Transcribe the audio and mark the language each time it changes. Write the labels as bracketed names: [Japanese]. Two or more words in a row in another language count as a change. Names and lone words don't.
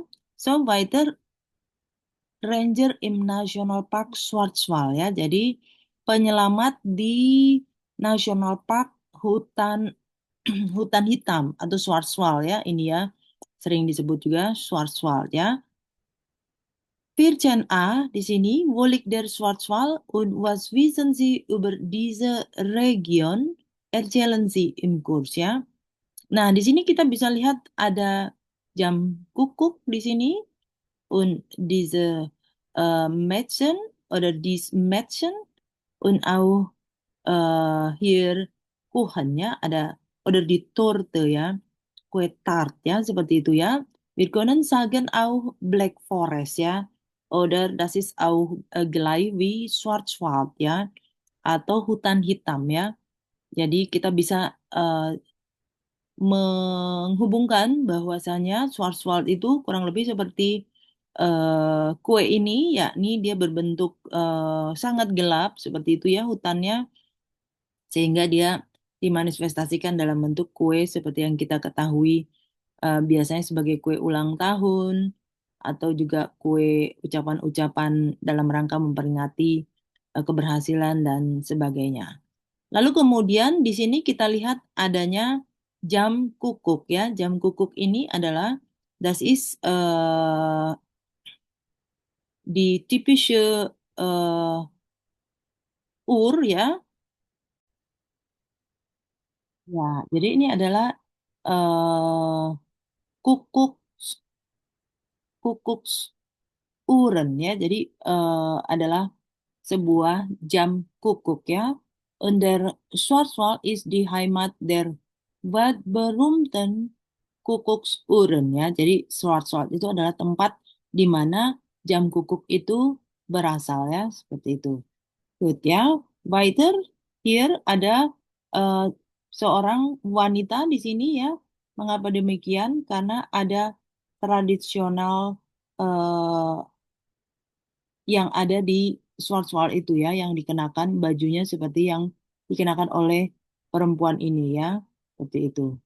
[German] So, weiter Ranger im National Park Schwarzwald ya. [Indonesian] Jadi, penyelamat di National Park hutan hutan hitam atau Schwarzwald ya. Ini ya, sering disebut juga Schwarzwald ya. 14a di sini, [German] wo liegt der Schwarzwald und was wissen Sie über diese Region? Erzählen Sie im Kurs [Indonesian] ya. Nah, di sini kita bisa lihat ada jam kukuk di sini [German] und diese Mädchen oder dies Mädchen und auch hier Kuchen [Indonesian] ya ada [German] oder die Torte [Indonesian] ya kue tart ya seperti itu ya. [German] Wir können sagen auch Black Forest ya oder das ist auch gleich wie Schwarzwald ya [Indonesian] atau hutan hitam ya. Jadi kita bisa menghubungkan bahwasanya Schwarzwald itu kurang lebih seperti kue ini, yakni dia berbentuk sangat gelap seperti itu ya hutannya, sehingga dia dimanifestasikan dalam bentuk kue seperti yang kita ketahui biasanya sebagai kue ulang tahun atau juga kue ucapan-ucapan dalam rangka memperingati keberhasilan dan sebagainya. Lalu kemudian di sini kita lihat adanya jam kukuk ya. Jam kukuk ini adalah [German] das ist die typische Uhr [Indonesian] ya. Ya, jadi ini adalah kukuk kukuk uren ya. Jadi adalah sebuah jam kukuk ya. [German] Und der Schwarzwald ist die Heimat der weltberühmten Kuckucksuhren ya. [Indonesian] Jadi Schwarzwald itu adalah tempat di mana jam kukuk itu berasal ya, seperti itu. Good ya. Weiter here ada eh, seorang wanita di sini ya. Mengapa demikian? Karena ada tradisional eh, yang ada di Schwarzwald itu ya, yang dikenakan bajunya seperti yang dikenakan oleh perempuan ini ya, seperti itu.